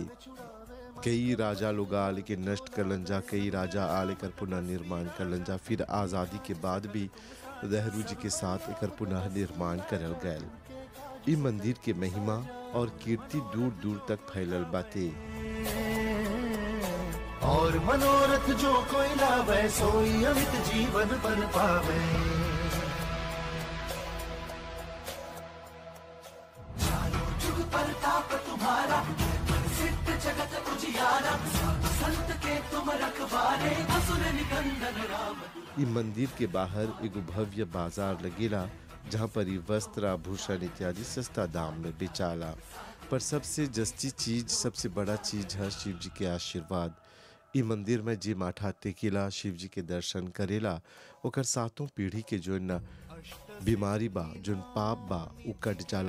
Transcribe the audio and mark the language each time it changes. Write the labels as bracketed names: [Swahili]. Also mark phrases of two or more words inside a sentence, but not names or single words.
[Bhojpuri] कई राजा लोग आले के नष्ट करलन जा, कई राजा आले कर पुनः निर्माण करलन जा। फिर आज़ादी के बाद भी नेहरू जी के साथ एकर पुनः निर्माण करल गयल। ई मंदिर के महिमा और कीर्ति दूर दूर तक फैलल बाटे। [Awadhi] और मनोरथ जो कोई लावे सोई अमित जीवन बन पावे। चारों जुग परताप तुम्हारा, सिद्ध जगत उजियारा, संत के तुम रखवारे, असुर निकंदन राम। [Bhojpuri] ई मंदिर के बाहर एगो भव्य बाजार लगेला, जहाँ पर ये वस्त्र आभूषण इत्यादि सस्ता दाम में बेचाला। पर सबसे जस्ती चीज, सबसे बड़ा चीज है शिव जी के आशीर्वाद। ई मंदिर में जे माथा टेकेला, शिव जी के दर्शन करेला, ओकर 7 पीढ़ी के जो न बीमारी बा, जो पाप बा, उ कट जाला।